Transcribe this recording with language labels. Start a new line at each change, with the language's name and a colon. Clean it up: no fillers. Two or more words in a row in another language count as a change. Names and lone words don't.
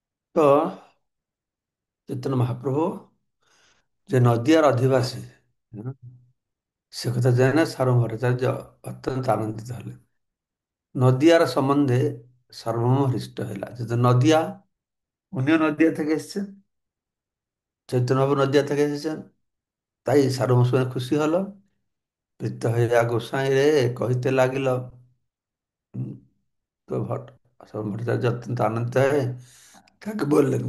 Odia: ତ ଚୈତନ୍ୟ ମହାପ୍ରଭୁ ଯେ ନଦିଆର ଅଧିବାସୀ, ହୁଁ, ସେ କଥା ଜାଣେ ସାର୍ବଭୌମାଚାର୍ଯ୍ୟ ଅତ୍ୟନ୍ତ ଆନନ୍ଦିତ ହେଲେ।
Bangla: নদিয়ার সম্বন্ধে সার্বভৌম হৃষ্ট হইলা, যেহেতু নদিয়া উনিও নদিয়া থেকে এসেছেন, চৈতন্যবাবু নদিয়া থেকে এসেছেন, তাই সার্বভৌম শুনে খুশি হলো। প্রীত হইয়া গোসাই রে কহিতে লাগিল। উম, তো ভট্টাচার্য অত্যন্ত আনন্দিত হয়ে কাকে বললেন?